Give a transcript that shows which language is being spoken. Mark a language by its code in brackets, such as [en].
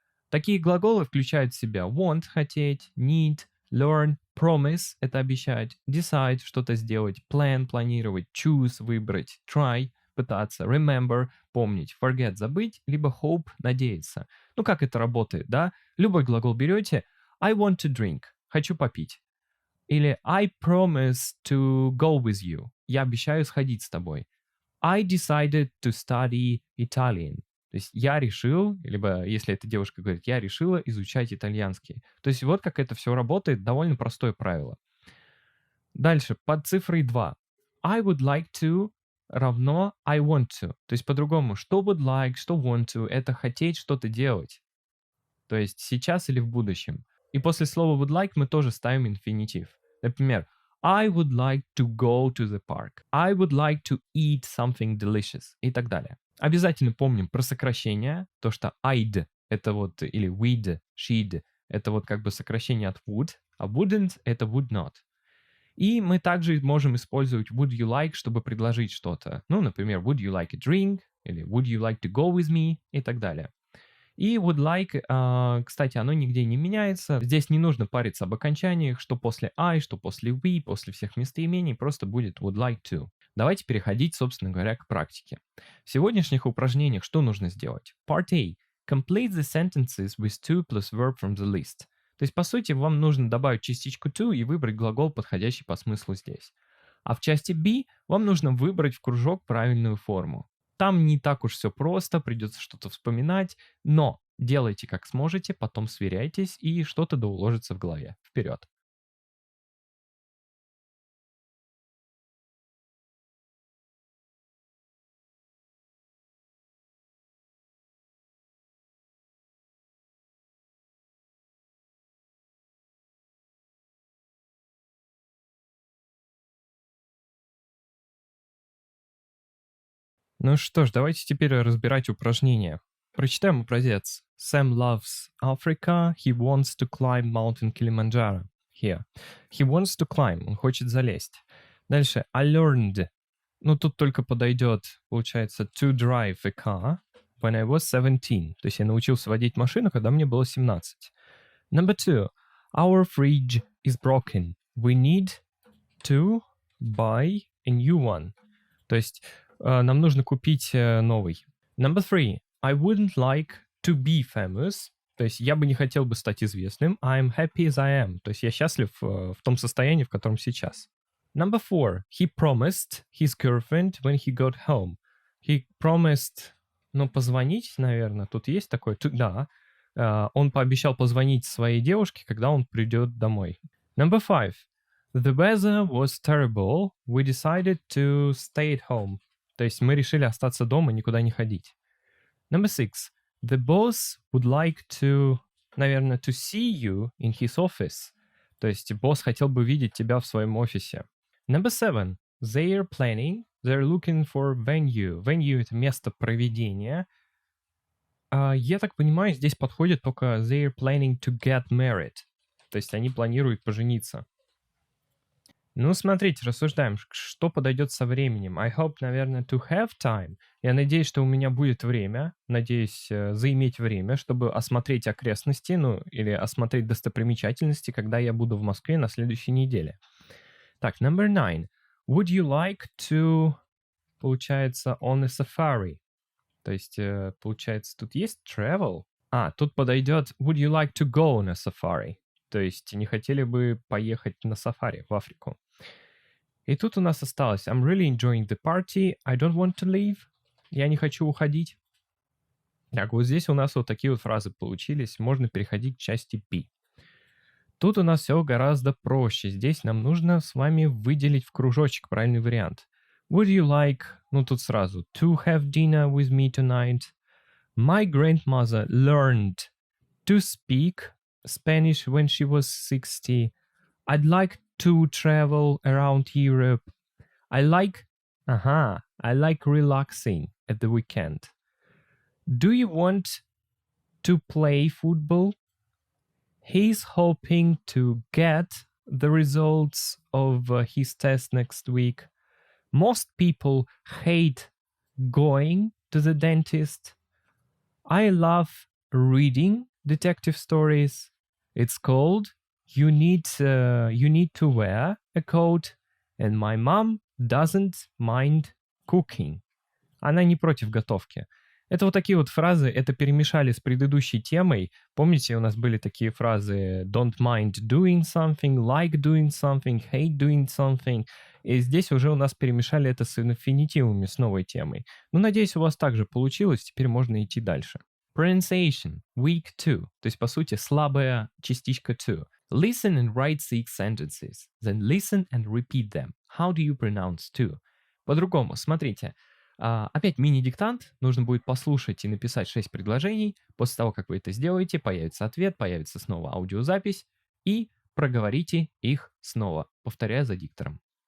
[ru] Такие глаголы включают в себя want – хотеть, need, learn, promise – это обещать, decide – что-то сделать, plan – планировать, choose – выбрать, try – пытаться, remember – помнить, forget – забыть, либо hope – надеяться. Ну, как это работает, да? Любой глагол берете [en] I want to drink [ru] – хочу попить. Или [en] I promise to go with you [ru] – я обещаю сходить с тобой. [en] I decided to study Italian. [ru] То есть я решил, либо если эта девушка говорит, я решила изучать итальянский. То есть вот как это все работает, довольно простое правило. Дальше, под цифрой 2. [en] I would like to равно I want to. [ru] То есть по-другому, что would like, что want to, это хотеть что-то делать. То есть сейчас или в будущем. И после слова would like мы тоже ставим инфинитив. [en] Например, I would like to go to the park. I would like to eat something delicious. [ru] И так далее. Обязательно помним про сокращение. То, что I'd это вот, или we'd, she'd, это вот как бы сокращение от would, а wouldn't это would not. И мы также можем использовать [en] would you like, [ru] чтобы предложить что-то. Ну, например, [en] would you like a drink? [ru] Или [en] would you like to go with me? [ru] И так далее. И would like, кстати, оно нигде не меняется. Здесь не нужно париться об окончаниях, что после I, что после we, после всех местоимений, просто будет would like to. Давайте переходить, собственно говоря, к практике. В сегодняшних упражнениях что нужно сделать? [en] Part A. Complete the sentences with to plus verb from the list. [ru] То есть, по сути, вам нужно добавить частичку to и выбрать глагол, подходящий по смыслу здесь. А в части B вам нужно выбрать в кружок правильную форму. Там не так уж все просто, придется что-то вспоминать, но делайте как сможете, потом сверяйтесь и что-то да уложится в голове. Вперед! Ну что ж, давайте теперь разбирать упражнения. Прочитаем образец. [en] Sam loves Africa. He wants to climb mountain Kilimanjaro. Here. He wants to climb. [ru] Он хочет залезть. Дальше. [en] I learned. [ru] Ну, тут только подойдет, получается, [en] to drive a car when I was 17. [ru] То есть я научился водить машину, когда мне было 17. [en] Number 2. Our fridge is broken. We need to buy a new one. [ru] То есть нам нужно купить новый. [en] Number 3. I wouldn't like to be famous. [ru] То есть я бы не хотел бы стать известным. [en] I'm happy as I am. [ru] То есть я счастлив в том состоянии, в котором сейчас. [en] Number 4. He promised his girlfriend when he got home. He promised, [ru] ну, позвонить, наверное. Тут есть такое? Да. Он пообещал позвонить своей девушке, когда он придет домой. [en] Number 5. The weather was terrible. We decided to stay at home. [ru] То есть мы решили остаться дома, никуда не ходить. [en] Number 6. The boss would like to, наверное, to see you in his office. [ru] То есть босс хотел бы видеть тебя в своем офисе. [en] Number 7. They're planning. They're looking for venue. [ru] Venue — это место проведения. Я так понимаю, здесь подходит только [en] they're planning to get married. [ru] То есть они планируют пожениться. Ну, смотрите, рассуждаем, что подойдет со временем. [en] I hope, наверное, to have time. [ru] Я надеюсь, что у меня будет время, надеюсь, заиметь время, чтобы осмотреть окрестности, ну, или осмотреть достопримечательности, когда я буду в Москве на следующей неделе. Так, [en] number 9. Would you like to, получается, on a safari? [ru] То есть, получается, тут есть travel. Тут подойдет [en] would you like to go on a safari? [ru] То есть, не хотели бы поехать на сафари в Африку. И тут у нас осталось [en] I'm really enjoying the party. I don't want to leave. [ru] Я не хочу уходить. Так, вот здесь у нас вот такие вот фразы получились. Можно переходить к части P. Тут у нас все гораздо проще. Здесь нам нужно с вами выделить в кружочек правильный вариант. [en] Would you like, [ru] ну тут сразу, [en] to have dinner with me tonight? My grandmother learned to speak Spanish when she was 60. I'd like to travel around Europe. I like relaxing at the weekend. Do you want to play football? He's hoping to get the results of his test next week. Most people hate going to the dentist. I love reading detective stories. It's called You Need to Wear a Coat, and my mom doesn't mind cooking. [ru] Она не против готовки. Это вот такие вот фразы, это перемешали с предыдущей темой. Помните, у нас были такие фразы [en] don't mind doing something, [ru] like doing something, hate doing something. И здесь уже у нас перемешали это с инфинитивами, с новой темой. Ну, надеюсь, у вас также получилось, теперь можно идти дальше. [en] Pronunciation, weak to, [ru] то есть, по сути, слабая частичка to. [en] Listen and write 6 sentences, then listen and repeat them. How do you pronounce to? [ru] По-другому, смотрите. Опять мини-диктант. Нужно будет послушать и написать 6 предложений. После того, как вы это сделаете, появится ответ, появится снова аудиозапись. И проговорите их снова, повторяя за диктором.